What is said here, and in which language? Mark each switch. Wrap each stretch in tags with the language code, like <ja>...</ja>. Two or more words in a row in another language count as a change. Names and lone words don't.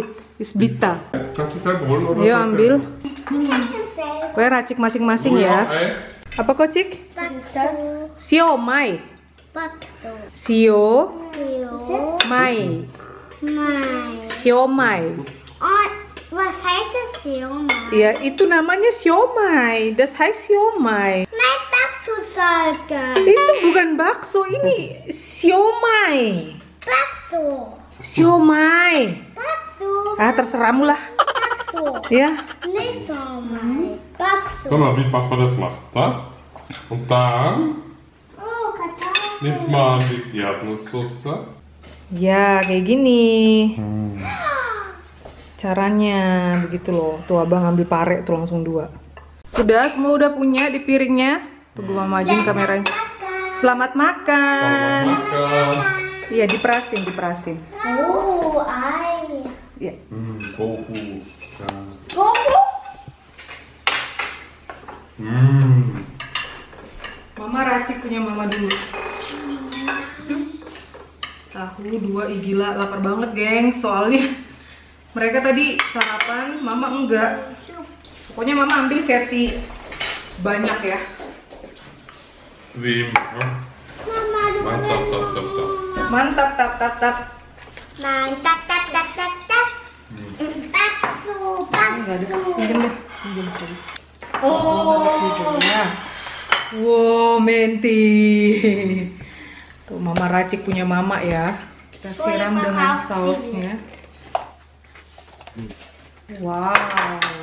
<id>Isbita. Kasih saya bola. Ayo ambil. Gue racik masing-masing ya. Apa kok, Cik? Bakso. Siomay. Bakso. Siomay. Mai. Siomay.</id> <de>Oh, was heißt das Siomai?</de> <id>Ya, itu namanya siomay.</id> <de>Das heißt siomay. Nein, Bakso sagen.</de> <id>Itu bukan bakso, ini siomay. Bakso. Siomay. Bakso. Ah, terserahmu lah. Bakso. Ya.</id> <de>Nicht Siomai. Bakso. Guck mal, wie Papa das macht. Da? Und dann Oh, Kartoffeln. nimmt man die Erdnusssoße.</de> <id>Ya, kayak gini. Caranya begitu loh. Tuh abang ambil pare tuh langsung 2. Sudah, semua udah punya di piringnya. Tunggu mama majuin kameranya. Selamat makan. Makan. Iya, diperasin, diperasin.</id> <de>Oh, Ei.</de> <id>Iya.</id> <de>Tofu. Ja. Tofu?</de> <id>Mama racik punya mama dulu. Tahu 2, ih gila, lapar banget geng. Soalnya mereka tadi sarapan, mama enggak. Pokoknya mama ambil versi banyak ya.</id> <de>Wem? Mama, du</de> <id>Mantap, tap, tap, tap. Mantap, tap tap tap. Mantap, tap, tap, tap, tap. Bakso, Enggak ada. bakso. Pinjam deh. Pinjam sekali. Oh. Ya. Wow, menti. Tuh mama racik punya mama ya. Kita siram Mama dengan racik. sausnya. Wow.</id>